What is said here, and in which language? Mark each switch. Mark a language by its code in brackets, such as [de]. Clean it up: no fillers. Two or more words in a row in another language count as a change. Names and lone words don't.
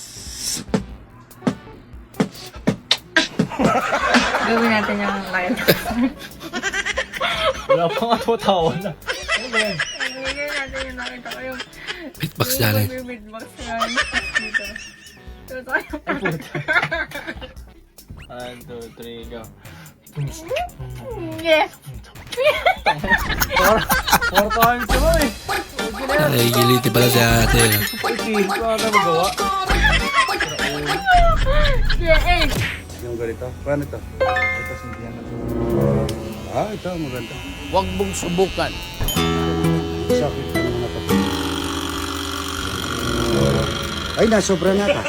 [tl] Gawin natin yung live. Wala pa nga tatawa na. Gawin natin yung nakita ko yung [en] Beatbox challenge. [tl] beatbox yan. Dito. So, tayo. [en] 1, 2, 3, go. Yes! 4 times, boy! [tl] Nagigiliti pala si ate. Yung ganito. Paano ito? Ito, sindihan na ito. Ito, maganda. Huwag mong subukan. Sakit ng mga kapatid. Ay, nasobra na ka.